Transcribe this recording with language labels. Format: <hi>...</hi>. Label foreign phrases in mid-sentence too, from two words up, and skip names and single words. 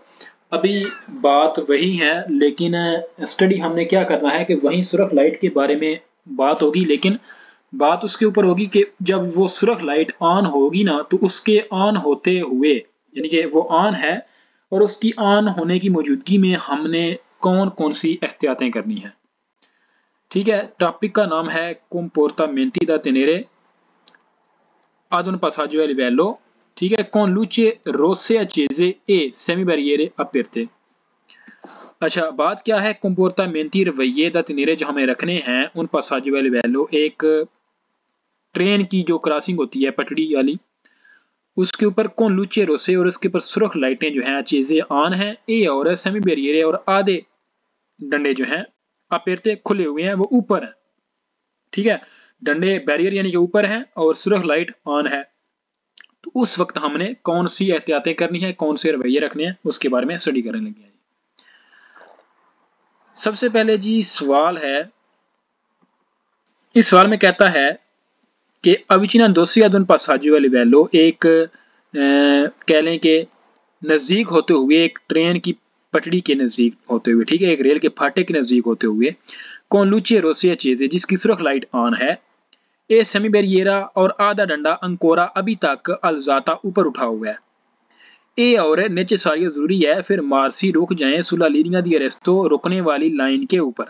<hi>अभी बात वही है, लेकिन स्टडी हमने क्या करना है कि वही सुरख लाइट के बारे में बात होगी, लेकिन बात उसके ऊपर होगी कि जब वो सुरख लाइट ऑन होगी ना, तो उसके ऑन होते हुए, यानी कि वो ऑन है और उसकी ऑन होने की मौजूदगी में हमने कौन कौन सी एहतियातें करनी है। ठीक है, टॉपिक का नाम है</hi> <it>comportamenti da tenere ad un passaggio a livello।</it> <hi>ठीक है,</hi> <it>con luce rosse accese e semibarriere aperte।</it> <hi>अच्छा, बात क्या है comportamenti रवैये</hi> <it>da tenere</it> <hi>जो हमें रखने हैं उन</hi> <it>passaggio a livello,</it> <hi>एक ट्रेन की जो क्रॉसिंग होती है पटड़ी वाली, उसके ऊपर</hi> <it>con luci rosse</it> <hi>और उसके ऊपर सुरख लाइटें जो हैं चीजें ऑन हैं, ए और सेमी बैरियर और आधे डंडे जो हैं अपेरते खुले हुए हैं, वो ऊपर हैं। ठीक है, डंडे बैरियर यानी कि ऊपर हैं और सुरख लाइट ऑन है। तो उस वक्त हमने कौन सी एहतियातें करनी है, कौन से रवैये रखने हैं, उसके बारे में स्टडी करने लगे हैं। सबसे पहले जी सवाल है, इस सवाल में कहता है कि</hi> <it>avvicinandosi ad un passaggio a livello,</it> <hi>एक कह लें कि नज़दीक होते हुए, एक ट्रेन की पटड़ी के नज़दीक होते हुए, ठीक है, एक रेल के फाटे के नज़दीक होते हुए,</hi> <it>con luci rosse</it> <hi>चीज़ें जिसकी सुरख लाइट ऑन है,</hi> <it>e semibarriera</it> <hi>और आधा डंडा अंकोरा अभी तक अलजाता ऊपर उठा हुआ है, ए और नेचेसारिया जरूरी है, फिर मार्सी रुक जाएं</hi> <it>sulla linea di arresto</it> <hi>रुकने वाली लाइन के ऊपर।</hi>